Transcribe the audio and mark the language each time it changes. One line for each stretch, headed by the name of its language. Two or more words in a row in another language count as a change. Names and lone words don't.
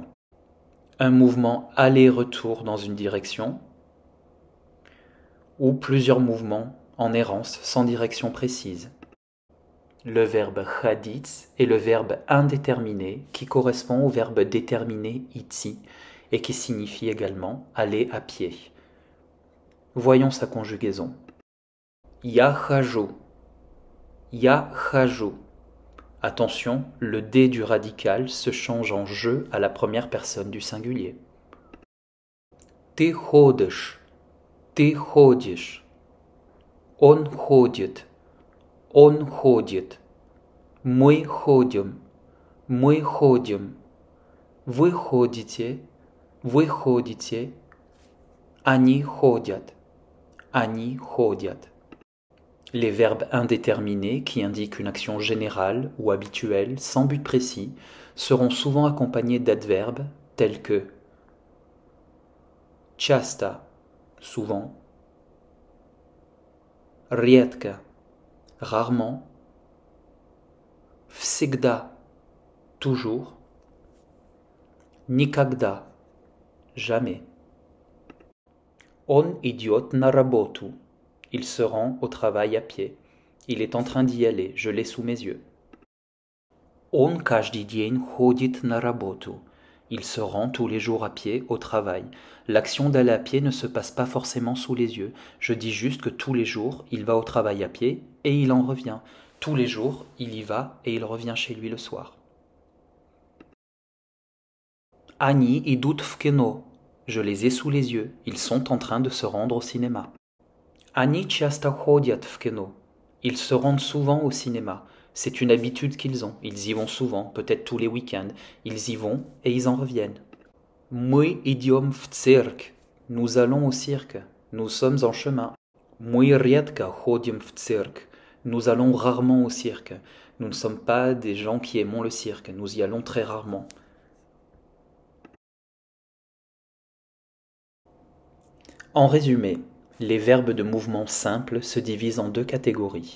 French: Un mouvement aller-retour dans une direction, ou plusieurs mouvements en errance sans direction précise. Le verbe ходить est le verbe indéterminé qui correspond au verbe déterminé идти et qui signifie également aller à pied. Voyons sa conjugaison.
Russian: Я хожу. Я хожу.
French: Attention, le D du radical se change en je à la première personne du singulier.
Russian: Ты ходишь. Ты ходишь. Он ходит. Он ходит. Мы ходим. Мы ходим. Вы ходите. Вы ходите. Они ходят. Они ходят.
French: Les verbes indéterminés, qui indiquent une action générale ou habituelle, sans but précis, seront souvent accompagnés d'adverbes tels que часто, souvent, редко, rarement, всегда, toujours, никогда, jamais.
Russian: Он идет на работу.
French: Il se rend au travail à pied. Il est en train d'y aller, je l'ai sous mes yeux.
Russian: Он каждый день ходит на работу.
French: Il se rend tous les jours à pied au travail. L'action d'aller à pied ne se passe pas forcément sous les yeux. Je dis juste que tous les jours, il va au travail à pied et il en revient. Tous les jours, il y va et il revient chez lui le soir.
Russian: Они идут в кино.
French: Je les ai sous les yeux. Ils sont en train de se rendre au cinéma.
Russian: Они часто ходят в кино.
French: Ils se rendent souvent au cinéma. C'est une habitude qu'ils ont. Ils y vont souvent, peut-être tous les week-ends. Ils y vont et ils en reviennent.
Russian: Мы идем в цирк.
French: Nous allons au cirque. Nous sommes en chemin.
Russian: Мы редко ходим в цирк.
French: Nous allons rarement au cirque. Nous ne sommes pas des gens qui aimons le cirque. Nous y allons très rarement. En résumé, les verbes de mouvement simple se divisent en deux catégories.